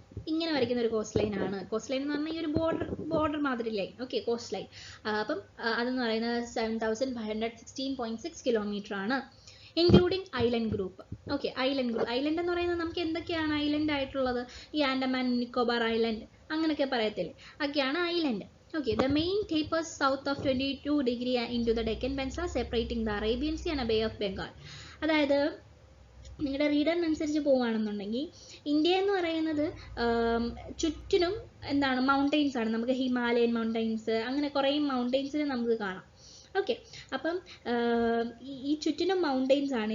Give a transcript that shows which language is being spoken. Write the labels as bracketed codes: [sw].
[ml] ഇങ്ങനെ വരയ്ക്കുന്ന ഒരു കോസ്റ്റ് ലൈനാണ്. കോസ്റ്റ് ലൈൻ എന്ന് പറഞ്ഞാൽ ഈ ഒരു ബോർഡർ മാതിരി ലൈൻ. Okay, cost line. അപ്പം അതെന്ന് പറയുന്നത് 7,516.6 കിലോമീറ്റർ ആണ്, including island group. Okay, island എന്ന് പറയുന്നത് നമുക്ക് എന്തൊക്കെയാണ് ഐലൻഡ് ആയിട്ടുള്ളത്? ഈ ആൻഡമാൻ നിക്കോബാർ ഐലൻഡ് അങ്ങനെയൊക്കെ പറയത്തില്ലേ, ഒക്കെയാണ് island. [en] Okay, the main tapers south of 22 degree into the Deccan Peninsula, separating the Arabian Sea and Bay of Bengal. [ml] അതായത് നിങ്ങളുടെ റീഡറിനനുസരിച്ച് പോവുകയാണെന്നുണ്ടെങ്കിൽ ഇന്ത്യ എന്ന് പറയുന്നത് ചുറ്റിനും എന്താണ് മൗണ്ടെയ്ൻസ് ആണ്. നമുക്ക് ഹിമാലയൻ മൗണ്ടെയ്ൻസ് അങ്ങനെ കുറേ മൗണ്ടെയ്ൻസിനെ നമുക്ക് കാണാം. ഓക്കെ, അപ്പം ഈ ചുറ്റിനും മൗണ്ടെയ്ൻസ് ആണ്.